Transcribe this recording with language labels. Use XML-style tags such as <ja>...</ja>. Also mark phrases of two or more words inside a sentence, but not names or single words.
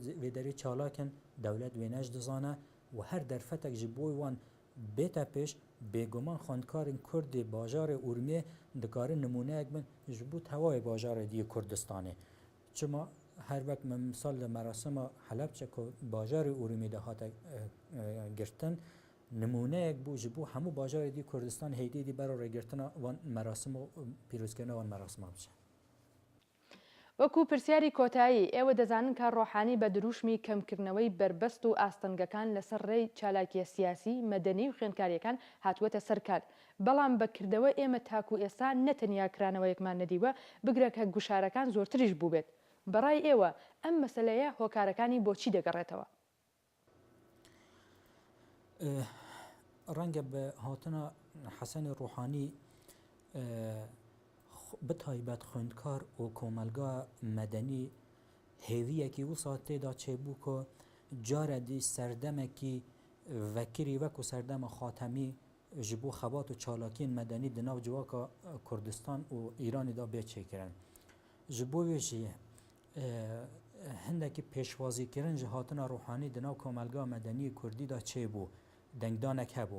<ku>ویداری چالاکن دولت وینش دزانه و هر درفتک جبوی وان بیتا پیش بیگمان خوندکارین کرد باجار اورمیه دکاره نمونه اک من جبو توای باجار دی کردستانه چما هر وقت مثال مراسم حلب چه که باجار اورمی ده هات گرتن نمونه اک بو جبو همو باجار دی کردستان هیدی دی برای گرتن وان مراسم و پیروزکردن وان مراسم بشه</ku> <ckb>وەکو پرسیاری کۆتایی ئێوە دەزانن کە ڕۆحانی بە دروشمی کەمکردنەوەی بربەست و ئاستەنگەکان لەسەر ڕێی چالاکیە سیاسی مەدەنی و خوێندکاریەکان هاتووەتە سەرکار بەڵام بەکردەوە ئێمە تاکو ئێستا نەتەنیا کرانەوەیەکمان نەدیوە بگرە کە گوشارەکان زۆرتریش بوو بێت بەڕای ئێوە ئەم مەسەلەیە هۆکارەکانی بۆچی دەگەڕێتەوە</ckb> <ku>ڕەنگە بە هاتنە حەسەنی ڕۆحانی بتایبەت خوێندکار و کۆمەلگا مەدەنی هێویەکی وسا تێدا چێبوو کە جارە دی سەردەمێکی vekirî wek û serdema xatemî ji bo xebat û çalakiyên medenî di nav civaka Kurdistan û Îranê da bêçêkirin. Ji bo wê jî hindekî pêşwazîkirin ji hatina ruhanî di nav komelga medenî Kurdî da çêbû, dengdanek hebû.</ku>